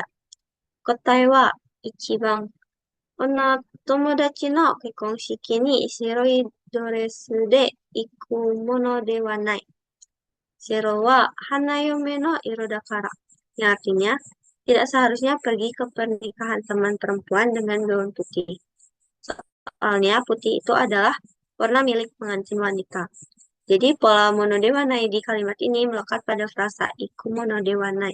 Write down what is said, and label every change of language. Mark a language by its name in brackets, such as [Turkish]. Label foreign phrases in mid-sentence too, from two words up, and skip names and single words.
[Japanese] 答えは1番。友達の結婚式に白いドレスで行くものではない。ゼロは花嫁の色だから. [Indonesian] Yang artinya, tidak seharusnya pergi ke pernikahan teman perempuan dengan gaun putih. Soalnya putih itu adalah warna milik pengantin wanita. Jadi pola monodewanai di kalimat ini melekat pada frasa [Japanese] 行くものではない.